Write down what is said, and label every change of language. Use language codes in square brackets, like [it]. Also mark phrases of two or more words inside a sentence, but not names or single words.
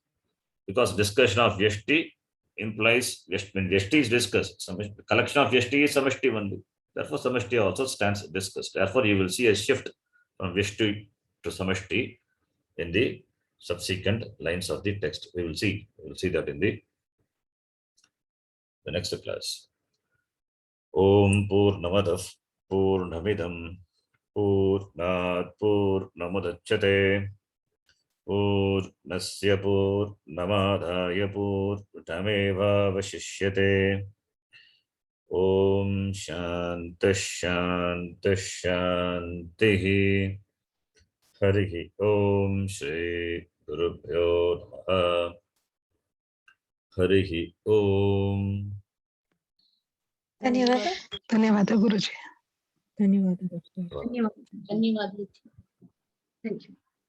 [en] Because discussion of Vyashti implies when Vyashti is discussed, the collection of Vyashti is Samashti only. Therefore, Samashti also stands discussed. Therefore, you will see a shift from Vyashti to Samashti in the subsequent lines of the text. We will see that in the next class. [sa] ॐ पूर्णमदः पूर्णमिदं पूर्णात् पूर्णमुदच्यते पूर्णस्य पूर्णमादाय पूर्णमेव वशिष्यते. ॐ शान्तिः शान्तिः शान्तिः. हरिः ओम श्री गुरुभ्यो नमः। हरिः ओम। [kn] ಧನ್ಯವಾದ. ಧನ್ಯವಾದ ಗುರುಜಿ. ಧನ್ಯವಾದ. ಧನ್ಯವಾದ. [en] thank you.